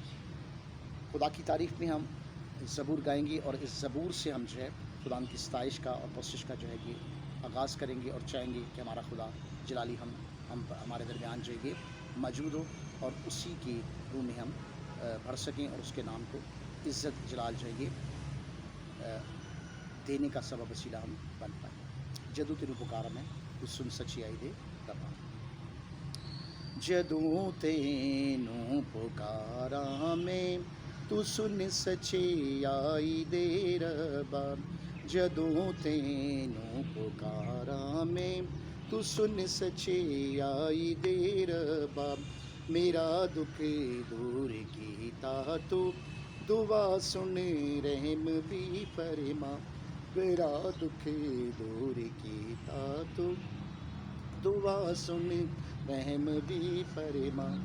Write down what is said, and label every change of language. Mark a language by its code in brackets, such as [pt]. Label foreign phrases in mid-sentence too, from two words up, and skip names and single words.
[ur] خدا کی تعریف میں ہم زبور گائیں گے اور اس زبور سے ہم جو ہے خدا کی ستائش کا اور پرستش کا جو ہے کہ آغاز کریں گے اور چاہیں گے کہ ہمارا خدا جلالی ہم ہمارے درمیان جو ہے موجود ہو اور اسی کی روح میں ہم بھر سکیں اور اس کے نام کو عزت جلال جو ہے دینے کا سبب وسیلہ ہم بن پائیں۔ [pa] جدوں تینوں پکارا میں تو سن سچائی دے ربا، جدوں تینوں پکارا میں تو سن سچائی دے ربا، جدوں تینوں پکارا میں تو سن سچائی دے ربا، میرا دکھ دور کیتا تو دعا سن رحم بھی فرما، میرا دکھ دور کیتا تو دعا سن رحم بھی فرما،